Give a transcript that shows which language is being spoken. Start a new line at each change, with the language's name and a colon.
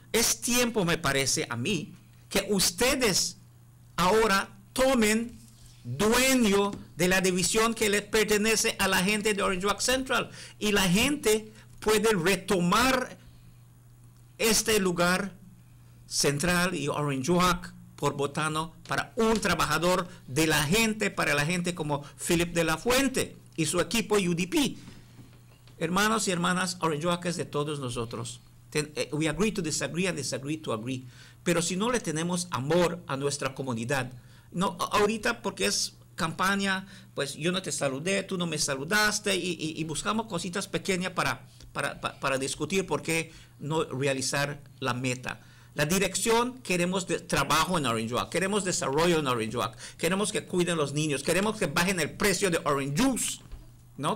Spanish: Es tiempo, me parece a mí, que ustedes ahora tomen dueño de la división que le pertenece a la gente de Orange Walk Central, y la gente puede retomar este lugar central y Orange Walk por votando para un trabajador de la gente, para la gente como Philip de la Fuente y su equipo UDP. Hermanos y hermanas, Orange Walk es de todos nosotros.
English: We agree to disagree and disagree to agree.
Spanish: Pero si no le tenemos amor a nuestra comunidad, no, ahorita porque es campaña, pues yo no te saludé, tú no me saludaste y buscamos cositas pequeñas para discutir por qué no realizar la meta. La dirección, queremos trabajo en Orange Walk, queremos desarrollo en Orange Walk, queremos que cuiden los niños, queremos que bajen el precio de Orange Juice, ¿no?